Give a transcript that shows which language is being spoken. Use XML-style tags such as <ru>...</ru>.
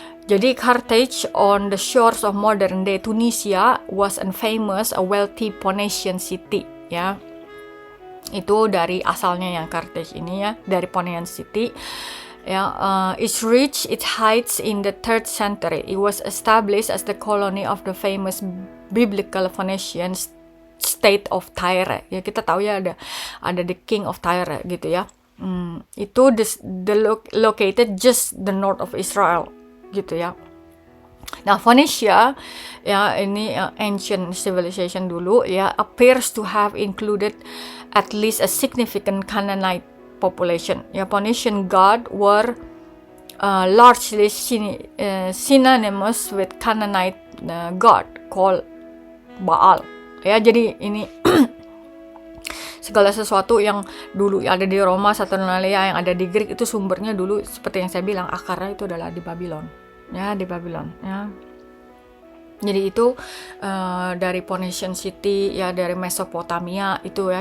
<en>Jadi Carthage on the shores of modern day Tunisia was a famous, a wealthy Phoenician city ya.</en> <id>Itu dari asalnya yang Carthage ini ya, dari Phoenician city.</id> <en>It reached its heights in the 3rd century. It was established as the colony of the famous biblical Phoenician state of Tyre.</en> <id>Ya, kita tahu ya ada</id> <en>the king of Tyre</en> <id>gitu ya.</id> <en>Itu located just the north of Israel</en> <id>gitu ya.</id> <en>Nah, Phoenicia ya, ini ancient civilization</en> <id>dulu ya,</id> <en>appears to have included at least a significant Canaanite population. Ya, Phoenician god were largely synonymous with Canaanite god called Baal.</en> <id>Ya, jadi ini segala sesuatu yang dulu ada di Roma, Saturnalia, yang ada di Greek, itu sumbernya dulu seperti yang saya bilang, akarnya itu adalah di Babylon. Ya, di Babylon ya. Jadi itu dari Phoenician city ya, dari Mesopotamia itu ya.</id>